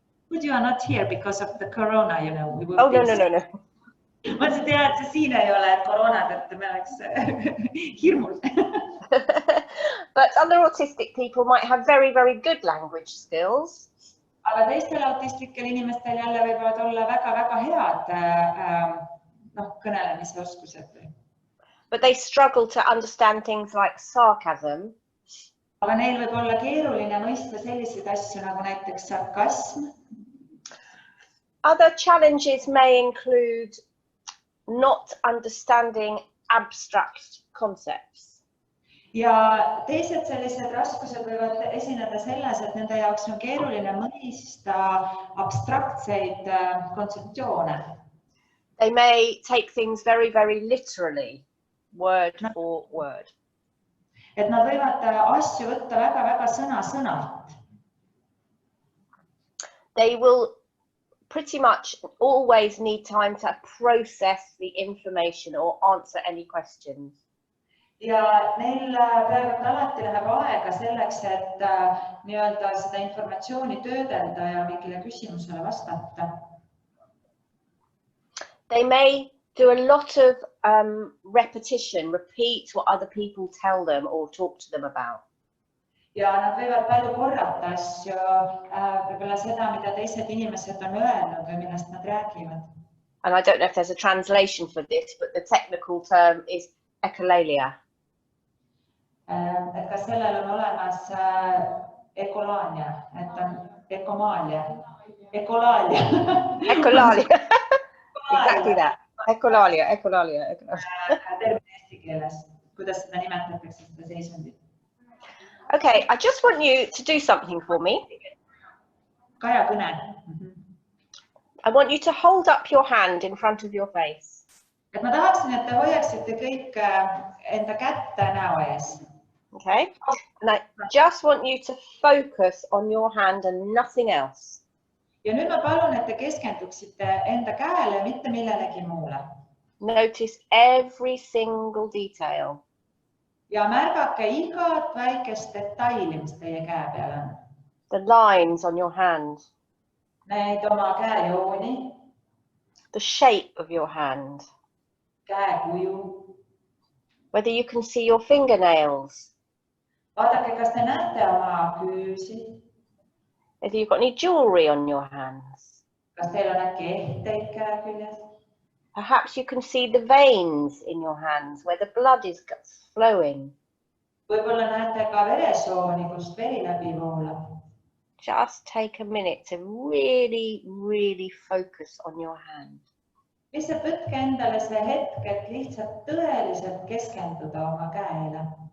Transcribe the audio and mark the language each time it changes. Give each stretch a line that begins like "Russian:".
English: But you are not here because of the corona, you know. Oh, no.
Estonian: Ma ei tea, et see siin ei ole, et koroona tõttu me oleks hirmul.
English: But other autistic people might have very, very good language skills.
Estonian: Aga teistel autistlikel inimestel jälle võivad olla väga-väga head kõnelemise oskused.
English: But they struggle to understand things like sarcasm.
Estonian: Aga neil võib olla keeruline mõista selliseid asju nagu näiteks sarkasm.
English: Other challenges may include not understanding abstract concepts.
Estonian: Ja teised sellised raskused võivad esineda selles, et nende jaoks on keeruline mõista abstraktseid kontseptsioone.
English: They may take things very, very literally, word for word.
Estonian: Et nad võivad asju võtta väga-väga sõna-sõnalt.
English: They will pretty much always need time to process the information or answer any questions.
Estonian: Ja neil peaaegu alati läheb aega selleks, et nii-öelda seda informatsiooni töödelda ja mingile küsimusele vastata.
English: They may do a lot of repetition, repeat what other people tell them or talk to them about.
Estonian: Ja nad võivad palju korrata asju, võib-olla seda, mida teised inimesed on öelnud või millest nad räägivad.
English: And I don't know if there's a translation for this, but the technical term is echolalia.
Estonian: Et kas sellel on olemas ekolaania, et on ekomaalia, ekolaalia.
English: Echolalia. Exactly that. Echolalia.
Estonian: Termin eesti keeles, kuidas seda nimetatakse seda seisundit.
English: Okay, I just want you to do something for me.
Estonian: Kaja kõne.
English: I want you to hold up your hand in front of your face.
Estonian: Et ma tahaksin, et te hoiaksite kõik enda kätte näo ees.
English: Okay, and I just want you to focus on your hand and nothing else.
Estonian: Ja nüüd ma palun, et te keskenduksite enda käele, mitte millelegi muule.
English: Notice every single detail.
Estonian: Ja märgake igat väikest detaili, mis teie käe peal on.
English: The lines on your hand.
Estonian: Neid oma käejooni.
English: The shape of your hand.
Estonian: Käekuju.
English: Whether you can see your fingernails.
Estonian: Vaadake, kas te näete oma küüsi.
English: Whether you've got any jewelry on your hands.
Estonian: Kas teil on äkki ehteid käe küljes?
English: Perhaps you can see the veins in your hands where the blood is flowing.
Estonian: Võib-olla näete ka veresooni, kust veri läbi voolab.
English: Just take a minute to really focus on your hand.
Estonian: Lihtsalt võtke endale see hetk, et lihtsalt tõeliselt keskenduda oma käele.